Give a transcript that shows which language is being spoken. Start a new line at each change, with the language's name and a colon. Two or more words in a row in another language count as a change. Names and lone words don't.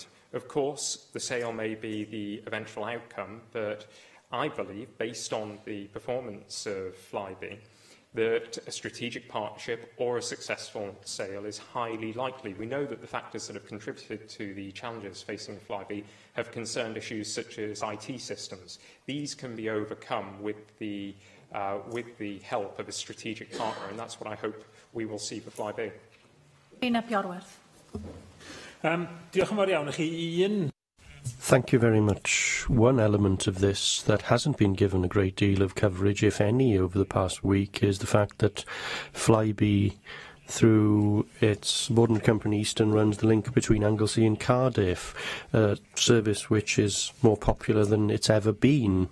English: Of course, the sale may be the eventual outcome, but I believe, based on the performance of Flybe, that a strategic partnership or a successful sale is highly likely. We know that the factors that have contributed to the challenges facing Flybe have concerned issues such as IT systems. These can be overcome with the help of a strategic partner, and that's what I hope we will see for Flybe.
Welsh: Diolch yn fawr iawn i chi.
English: Thank you very much. One element of this that hasn't been given a great deal of coverage, if any, over the past week is the fact that Flybe, through its subordinate company Eastern, runs the link between Anglesey and Cardiff, a service which is more popular than it's ever been.